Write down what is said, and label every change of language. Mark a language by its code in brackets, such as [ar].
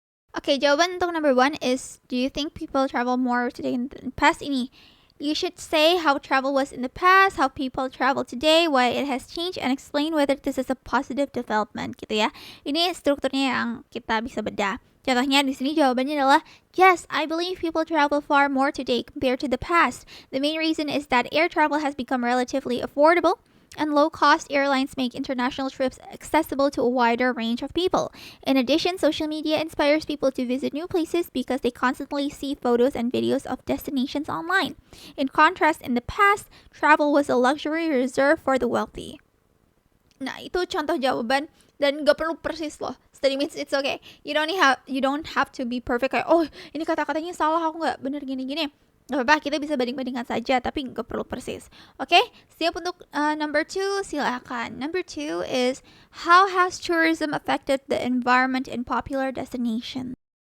[en] Okay, [id] jawaban untuk [en] number 1 is, do you think people travel more today than in the past? Ini, you should say how travel was in the past, how people travel today, why it has changed, and explain whether this is a positive development, gitu ya. [id] Ini strukturnya yang kita bisa bedah. Contohnya di sini jawabannya adalah, [en] yes, I believe people travel far more today compared to the past. The main reason is that air travel has become relatively affordable, and low-cost airlines make international trips accessible to a wider range of people. In addition, social media inspires people to visit new places because they constantly see photos and videos of destinations online. In contrast, in the past, travel was a luxury reserved for the wealthy. [id] Nah, itu contoh jawaban dan gak perlu persis loh. [en] Study means it's okay. You don't have to be perfect [id] kayak, oh ini kata-katanya salah, aku gak bener gini-gini. Gak apa-apa, kita bisa banding-bandingkan saja, tapi gak perlu persis. Oke, siap untuk number 2, silakan. [en] Number 2 is, how has tourism affected the environment in popular destinations?